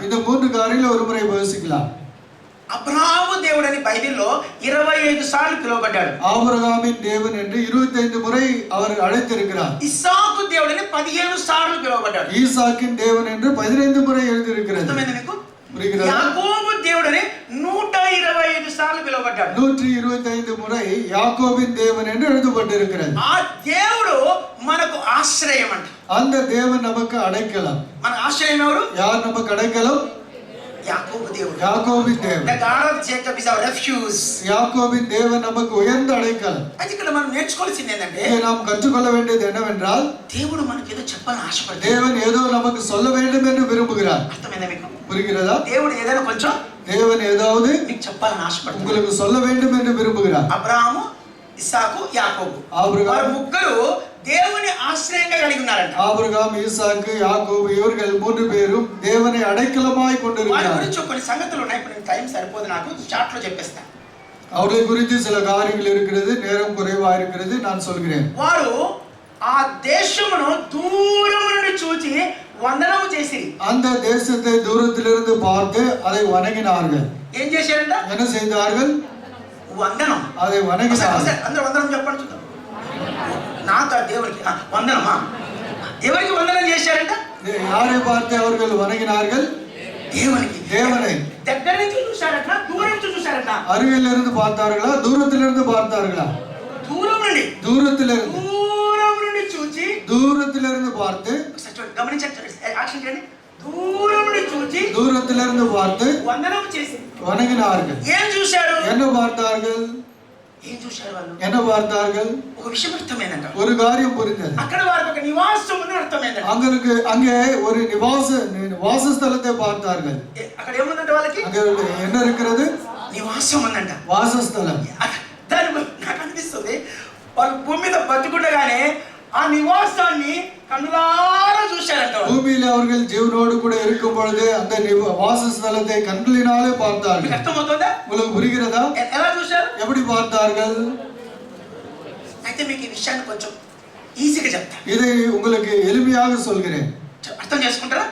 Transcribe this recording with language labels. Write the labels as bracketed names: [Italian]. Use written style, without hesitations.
[Tamil] இந்த மூன்று காரியங்களை ஒரு முறை யோசிக்கலாம். [Telugu] అబ్రహాము దేవుడని బైబిల్లో 25 సార్లు పిలువబడ్డాడు. [Tamil] ஆபிரகாமின் தேவன் என்று 25 முறை அவர் அழைத்திருக்கிறார். [Telugu] ఇస్సాకు దేవుడని 15 సార్లు పిలువబడ్డాడు. [Tamil] ஈசாக்கின் தேவன் என்று 15 முறை எழுதியிருக்கிறது. [Telugu] అర్థమైందా మీకు? [Tamil] புரிகிறதா? [Telugu] యాకోబు దేవుడని 125 సార్లు పిలువబడ్డాడు. [Tamil] 125 முறை யாக்கோபின் தேவன் என்று எழுதப்பட்டிருக்கிறது. [Telugu] ఆ దేవుడు మనకు ఆశ్రయం అంట. [Tamil] அந்த தேவன் நமக்கு அடைக்கலம். [Telugu] మన ఆశ్రయం ఎవరు? [Tamil] யார் நமக்கு அடைக்கலம்? [Telugu] యాకోబు దేవుడు. [Tamil] யாக்கோபின் தேவன். [English] The God of Jacob is our refuge. [Tamil] யாக்கோபின் தேவன் நமக்கு உயர்ந்த அடைக்கலம். [Telugu] అది ఇక్కడ మనం నేర్చుకోవాల్సింది ఏంటంటే, [Tamil] இங்கே நாம் கற்றுக்கொள்ள வேண்டியது என்னவென்றால், [Telugu] దేవుడు మనకి ఏదో చెప్పాలని ఆశపడతాడు. [Tamil] தேவன் ஏதோ நமக்கு சொல்ல வேண்டும் என்று விரும்புகிறார். [Telugu] అర్థమైందా మీకు? [Tamil] புரிகிறதா? [Telugu] దేవుడు ఏదైనా కొంచెం [Tamil] தேவன் ஏதாவது [Telugu] మీకు చెప్పాలని ఆశపడతాడు. [Tamil] உங்களுக்கு சொல்ல வேண்டும் என்று விரும்புகிறார். [Telugu] అబ్రహాము, ఇస్సాకు, యాకోబు, [Tamil] ஆபிரகாம், [Telugu] వారు ముగ్గురు దేవుని ఆశ్రయంగా కలిగి ఉన్నారంట. [Tamil] ஆபிரகாம், ஈசாக்கு, யாக்கோபு இவர்கள் மூன்று பேரும் தேவனை அடைக்கலமாய் [Telugu] వారి [Tamil] கொண்டிருக்கிறார். [Telugu] గురించి కొన్ని సంగతులు ఉన్నాయి. ఇప్పుడు నేను టైం సరిపోదు, నాకు షార్ట్ లో చెప్పేస్తాను. [Tamil] அவர்களை குறித்து சில காரியங்கள் இருக்கிறது, நேரம் குறைவா இருக்கிறது, நான் சொல்கிறேன். [Telugu] వారు ఆ దేశమును దూరం నుండి చూచి వందనము చేసిరి. [Tamil] அந்த தேசத்தை தூரத்திலிருந்து பார்த்து அதை வணங்கினார்கள். [Telugu] ఏం చేశారంట? [Tamil] என்ன செய்தார்கள்? [Telugu] వందనం. [Tamil] அதை வணங்கினார்கள். [Telugu] అందరూ వందనం చెప్పండి చూద్దాం. నాకు దేవునికి వందనమా? ఎవరికి వందనం చేశారంట? [Tamil] யாரை பார்த்து அவர்கள் வணங்கினார்கள்? [Telugu] దేవునికి. [Tamil] தேவனை. [Telugu] దగ్గర నుంచి చూశారట, దూరం నుంచి చూశారట. [Tamil] அருகில் இருந்து பார்த்தார்களா, தூரத்திலிருந்து பார்த்தார்களா? [Telugu] దూరం నుండి. [Tamil] தூரத்திலிருந்து. [Telugu] దూరం నుండి చూచి, [Tamil] தூரத்திலிருந்து பார்த்து, [Telugu] గమనించండి, యాక్షన్ చేయండి. దూరం నుండి చూచి, [Tamil] தூரத்திலிருந்து பார்த்து [Telugu] వందనం చేసి [Tamil] வணங்கினார்கள். [Telugu] ఏం చూశారు? [Tamil] என்ன பார்த்தார்கள்? [Telugu] ఏం చూశారు వాళ్ళు? [Tamil] என்ன பார்த்தார்கள்? [Telugu] ఒక విషయం అర్థమైందంట. [Tamil] ஒரு காரியம் புரிந்தது. [Telugu] అక్కడ వారికి ఒక నివాసం ఉంది అర్థమైందంట. [Tamil] அங்கே ஒரு வாசஸ்தலத்தை பார்த்தார்கள். [Telugu] అక్కడ ఏముందంట వాళ్ళకి? [Tamil] அங்கே என்ன இருக்கிறது? [Telugu] నివాసం ఉందంట. [Tamil] வாசஸ்தலம். [Telugu] దాని నాకు అనిపిస్తుంది, వాళ్ళు భూమి మీద బతుకుండగానే ఆ నివాసాన్ని కన్నులారా చూశారంట. [Tamil] பூமியில் அவர்கள் ஜீவனோடு கூட இருக்கும் பொழுது அந்த வாசஸ்தலத்தை கண்களினாலே பார்த்தார்கள். [Telugu] అర్థమవుతుందా? [Tamil] உங்களுக்கு புரிகிறதா? [Telugu] ఎలా చూశారు? [Tamil] எப்படி பார்த்தார்கள்? [Telugu] అయితే మీకు ఈ విషయాన్ని కొంచెం ఈజీగా చెప్తా. [Tamil] இதை உங்களுக்கு எளிமையாக சொல்கிறேன். [Telugu] అర్థం చేసుకుంటారా?